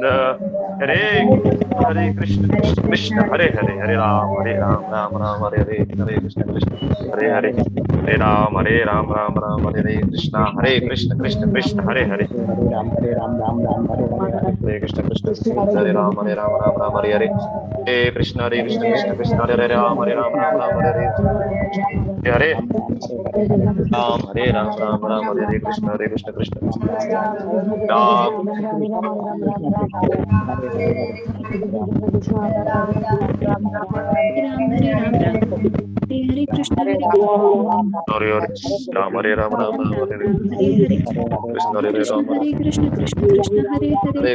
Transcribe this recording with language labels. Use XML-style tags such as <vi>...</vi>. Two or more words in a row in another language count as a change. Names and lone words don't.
<sa>हरे हरे कृष्ण कृष्ण कृष्ण हरे हरे हरे राम राम राम हरे हरे हरे कृष्ण कृष्ण हरे हरे हरे राम राम राम हरे हरे कृष्ण हरे कृष्ण कृष्ण कृष्ण हरे हरे हरे कृष्ण कृष्ण हरे राम राम राम हरे हरे हरे कृष्ण कृष्ण कृष्ण हरे राम राम राम हरे हरे हरे राम राम राम हरे कृष्ण कृष्ण राम हरे कृष्ण हरे हरे राम राम हरे कृष्ण हरे राम हरे कृष्ण कृष्ण कृष्ण हरे हरे</sa>